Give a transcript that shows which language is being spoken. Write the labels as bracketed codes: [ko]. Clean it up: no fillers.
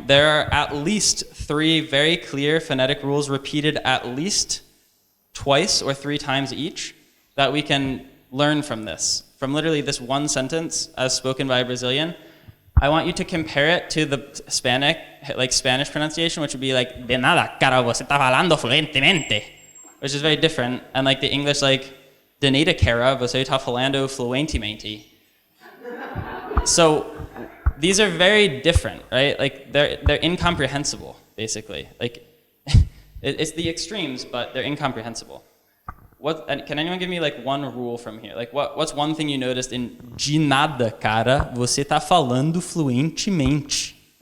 [en] There are at least 3 very clear phonetic rules repeated at least twice or 3 times each that we can learn from this. From literally this one sentence as spoken by a Brazilian. I want you to compare it to the Spanish pronunciation, which would be like, [pt] de nada, cara, você tá falando fluentemente. [en] Which is very different. And like the English, like, [pt] de nada, cara, você tá falando fluentemente. [en] So these are very different, right? Like they're incomprehensible, basically. Like it's the extremes, but they're incomprehensible. Can anyone give me like one rule from here? Like what's one thing you noticed in [pt] de nada, cara, você tá falando fluentemente?